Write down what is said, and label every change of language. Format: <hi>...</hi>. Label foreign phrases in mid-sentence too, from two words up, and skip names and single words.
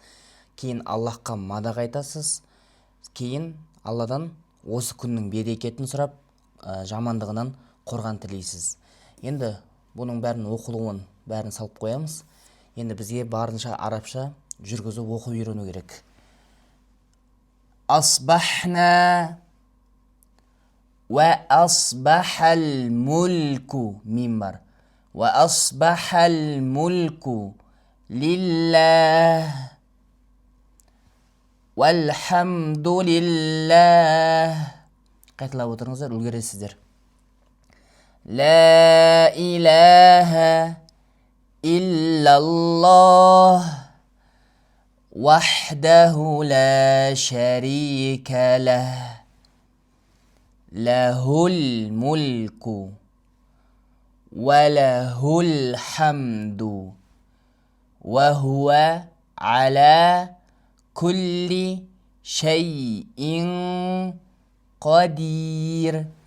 <kk>Кейін Аллахқа мадақ айтасыз. Кейін Алладан осы күннің берекетін сұрап, жамандығынан қорған тілейсіз. Енді бұның бәрін оқылуын бәрін салып қоямыз. Енді бізге барынша арабша жүргізіп оқып үйрену керек.</kk> <ar>Асбахна وأصبح الملك منبر وأصبح الملك لله والحمد لله.</ar> <kk>Қайталап отырыңыздар, үлгересіздер.</kk> <ar>لا إله إلا الله وحده لا شريك له له الملك وله الحمد وهو على كل شيء قدير.</ar>